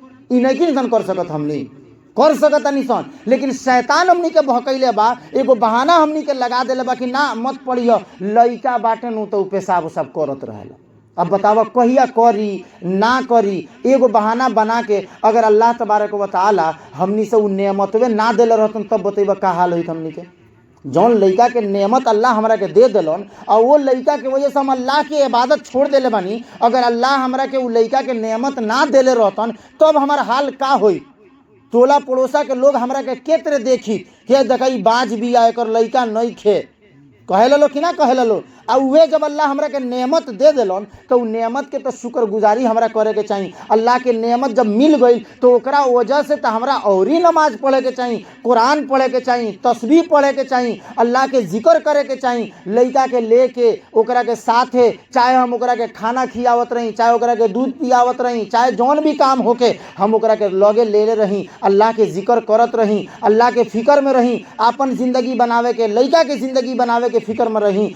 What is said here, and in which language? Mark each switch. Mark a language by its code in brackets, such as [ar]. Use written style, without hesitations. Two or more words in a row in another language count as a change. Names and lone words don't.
[bho] ई नहीं इंसान कर सकत, हमनी कर सकता नहीं सन, लेकिन शैतान हमनी के बहकैले बा, एगो बहाना हमनी के लगा देले बा कि ना मत पढ़ियो, लइका बाटे नु तो पेशाब उसाब करत रहेला। अब बतावा कहिया करी ना करी, एगो बहाना बना के अगर अल्लाह तबारक व तआला हमनी से उ नेमतवे ना देले रहतन तब बतैबा का हाल होइत हमनी के। जौन लइका के नेमत अल्लाह हमरा के दे दिलन और वो लइका के वजह से हम अल्लाह की इबादत छोड़ देले बानी, अगर अल्लाह हमरा के उ लइका के नेमत ना देले रहतन तब हमार हाल का होई। टोला पड़ोसा के लोग हमरा के केतरे देखी के देखई बाज भी आ एकर लइका नहीं खे, कहे लो कि ना कहे लो। आ उहे जब अल्लाह हमरा के नेमत दे दिलन तो उ नेमत के तो शुक्रगुजारी हमरा करे के चाहिए। अल्लाह के नेमत जब मिल गई तो ओकरा वजह से तो हमरा और ही नमाज पढ़े के चाहिए, कुरान पढ़े के चाहिए, तस्बीह पढ़े के चाहिए, अल्लाह के जिक्र करे के चाहिए। लइका के लेके ओकरा के साथे, चाहे हम ओकरा के खाना खियावत रही, चाहे ओकरा के दूध पियावत रही, चाहे जौन भी काम होके हम ओकरा के लगे ले रही, अल्लाह के जिक्र करत रही, अल्लाह के फिक्र में रही, अपन जिंदगी बनावे के, लइका के जिंदगी बनावे के फिक्र में रही।